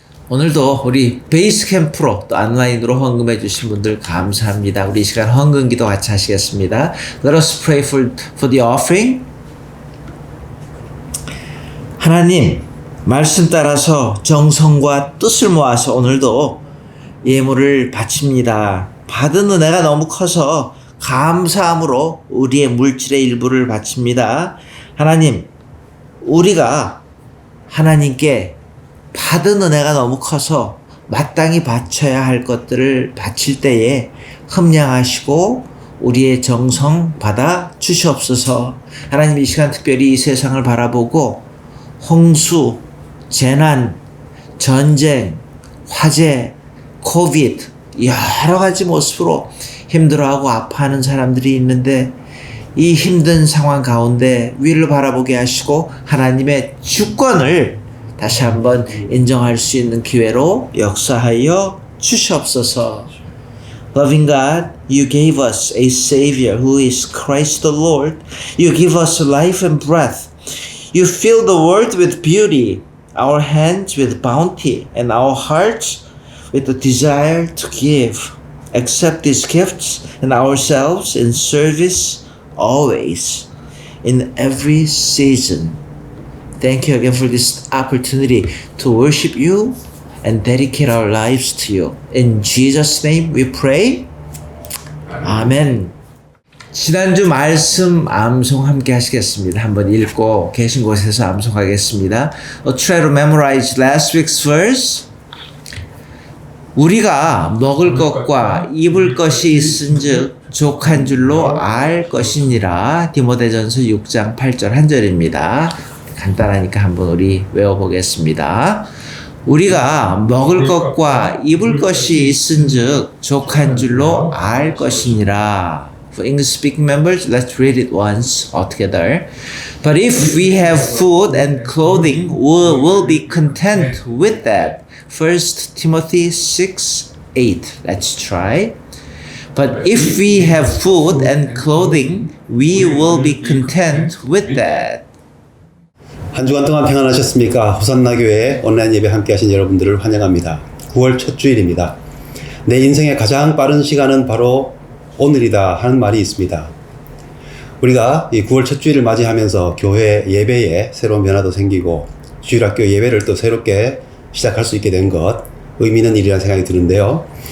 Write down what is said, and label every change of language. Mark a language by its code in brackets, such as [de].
[ko] 오늘도 우리 베이스 캠프로 또 온라인으로 헌금해 주신 분들 감사합니다. 우리 이 시간 헌금 기도 같이 하시겠습니다. [en] Let us pray for the offering. [ko] 하나님, 말씀 따라서 정성과 뜻을 모아서 오늘도 예물을 바칩니다. 받은 은혜가 너무 커서 감사함으로 우리의 물질의 일부를 바칩니다. 하나님, 우리가 하나님께 받은 은혜가 너무 커서 마땅히 바쳐야 할 것들을 바칠 때에 흠량하시고 우리의 정성 받아 주시옵소서. 하나님, 이 시간 특별히 이 세상을 바라보고 홍수, 재난, 전쟁, 화재, 코비드 여러 가지 모습으로 힘들어하고 아파하는 사람들이 있는데 이 힘든 상황 가운데 위를 바라보게 하시고 하나님의 주권을 다시 한번 인정할 수 있는 기회로 역사하여 주시옵소서. [en] Loving God, you gave us a Savior who is Christ the Lord. You give us life and breath. You fill the world with beauty, our hands with bounty, and our hearts with the desire to give. Accept these gifts and ourselves in service always, in every season. Thank you again for this opportunity to worship you and dedicate our lives to you. In Jesus' name we pray. 아멘. [ko] 지난주 말씀 암송 함께 하시겠습니다. 한번 읽고 계신 곳에서 암송하겠습니다. [en] Try to memorize last week's verse. [ko] 우리가 먹을 것과 입을 것이 있은즉 족한 줄로 알 것이니라. 디모데전서 6장 8절 한 절입니다. 간단하니까 한번 우리 외워보겠습니다. 우리가 먹을 것과 입을 것이 있은즉 족한 줄로 알 것이니라. [en] For English speaking members, let's read it once all together. But if we have food and clothing, we will be content with that. 1 Timothy 6:8. Let's try. But if we have food and clothing, we will be content with that. [ko] 한 주간 동안 평안하셨습니까? 호산나 교회 온라인 예배 함께 하신 여러분들을 환영합니다. 9월 첫 주일입니다. 내 인생의 가장 빠른 시간은 바로 오늘이다 하는 말이 있습니다. 우리가 이 9월 첫 주일을 맞이하면서 교회 예배에 새로운 변화도 생기고 주일학교 예배를 또 새롭게 시작할 수 있게 된 것 의미 있는 일이라는 생각이 드는데요.